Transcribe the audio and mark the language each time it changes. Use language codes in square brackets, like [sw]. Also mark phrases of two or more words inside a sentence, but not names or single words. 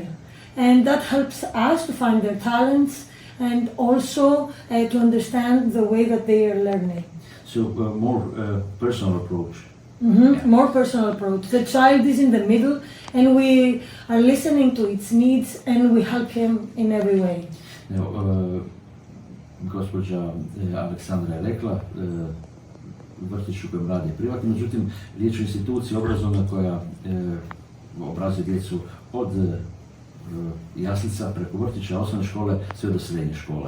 [en] And that helps us to find their talents and also to understand the way that they are learning. So more personal approach. Mm-hmm. Yeah. More personal approach. The child is in the middle and we are listening to its needs and we help him in every way. [hr] Gospođa Aleksandra je rekla, vrtić u kojem radi privatni, međutim riječ je o instituciji obrazovna koja obrazuje djecu od jaslica preko vrtića, osnovne škole, sve do srednje škole.